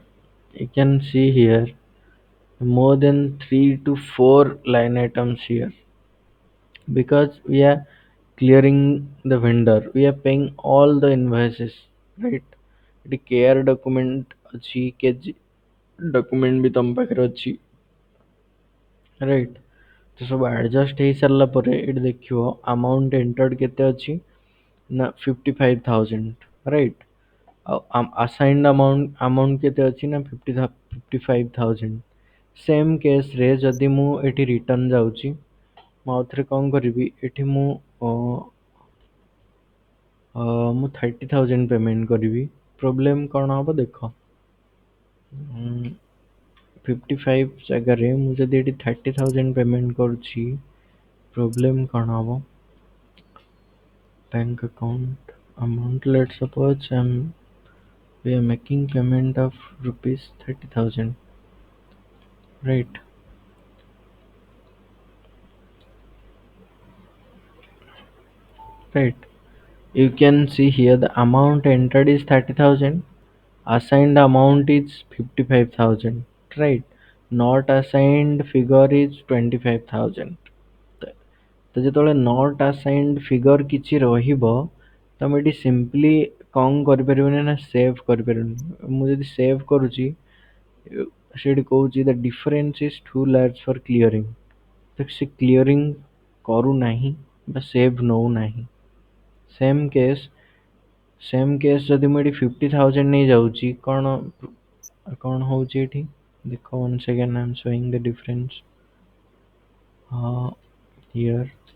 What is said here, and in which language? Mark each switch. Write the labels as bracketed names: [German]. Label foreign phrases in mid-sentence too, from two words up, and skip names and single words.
[English] You can see here more than 3 to 4 line items here, because we are clearing the vendor, we are paying all the invoices, right? [Odia] ଏଠି [English] care document [Odia] ଅଛି, [English] KG document [Odia] ବି ତମ ପାଖରେ ଅଛି, right? ତ ସବୁ adjust ହେଇ ସାରିଲା ପରେ ଏଠି ଦେଖିବ [English] amount entered [Odia] କେତେ ଅଛି ନା 55,000, right? ଆଉ [English] assigned amount [Odia] କେତେ ଅଛି ନା 55,000. [English] same caseରେ [Odia] ଯଦି ମୁଁ ଏଠି ରିଟର୍ନ ଯାଉଛି, ମୁଁ ଆଉଥରେ କ'ଣ କରିବି, ଏଠି ମୁଁ 30,000 ପେମେଣ୍ଟ କରିବି। ପ୍ରୋବ୍ଲେମ୍ କ'ଣ ହବ ଦେଖ, 55 ଜାଗାରେ ମୁଁ ଯଦି ଏଠି 30,000 ପେମେଣ୍ଟ କରୁଛି, ପ୍ରୋବ୍ଲେମ୍ କ'ଣ ହବ? [English] bank account amount, let's suppose we are making payment of rupees 30,000, right? Right. You can see here the amount entered is 30,000. Assigned amount is 55,000, right? Not assigned figure is 25,000. [Odia] ତ ଯେତେବେଳେ [English] not assigned figure [Odia] କିଛି ରହିବ, ତମେ ଏଠି simply କ'ଣ କରିପାରିବନି ନା save କରିପାରିବନି। ମୁଁ ଯଦି save କରୁଛି, ସେଠି କହୁଛି [English] the difference is too large for clearing। [Odia] ତ ସେ clearing କରୁନାହିଁ ବା save ନଉନାହିଁ। [English] same case [Odia] ଯଦି ମୁଁ ଏଠି 50,000 ନେଇଯାଉଛି, କ'ଣ ହେଉଛି ଏଠି ଦେଖ, [English] once again I am showing the difference here.